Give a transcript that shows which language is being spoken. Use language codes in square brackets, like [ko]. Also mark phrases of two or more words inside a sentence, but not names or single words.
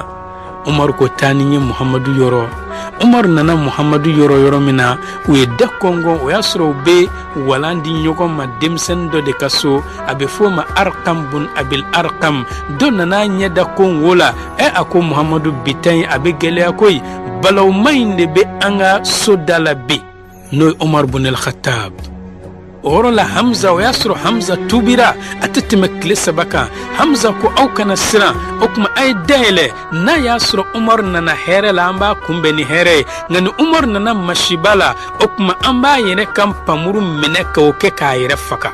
[bm] Umar ko taa ni ye Muhamadu yɔrɔ. Umar nana Muhamadu yɔrɔ min na u ye da kɔngɔ. O y'a sɔrɔ u bɛ walan di ɲɔgɔn ma denmisɛnnin dɔ de ka so a bɛ fɔ o ma Arkam bun Abil Arkam. Dɔ nana ɲɛ da kongo la a ko Muhamadu bitan a bɛ gɛlɛya koyi balawma in de bɛ an ka so da la bi n'o ye Umar ibn al-Khattab. O yɔrɔ la Hamza o y'a sɔrɔ Hamza tubira a tɛ tɛmɛ tile 3 kan. Hamza ko aw kana siran o kuma a ye dayɛlɛ. N'a y'a sɔrɔ Umar nana hɛrɛ la an b'a kunbɛn ni hɛrɛ ye. Nka ni Umar nana masiba la o kuma an b'a yɛrɛ kan pamuru minɛ k'o kɛ k'a yɛrɛ faga.